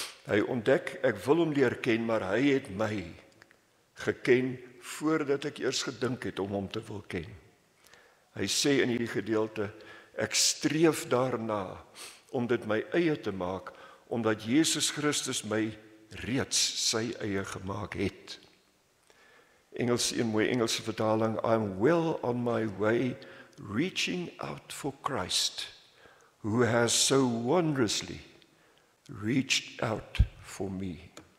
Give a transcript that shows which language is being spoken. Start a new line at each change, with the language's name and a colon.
Afrikaans: Hy ontdek, ek wil hom leer ken, maar hy het my geken voordat ek eers gedink het om hom te wil ken. Hy sê in hierdie gedeelte, ek streef daarna om dit my eie te maak, omdat Jesus Christus my reeds sy eie gemaak het. Een mooi Engelse vertaling,
English: I'm well on my way, reaching out for Christ, who has so wondrously reached out for me.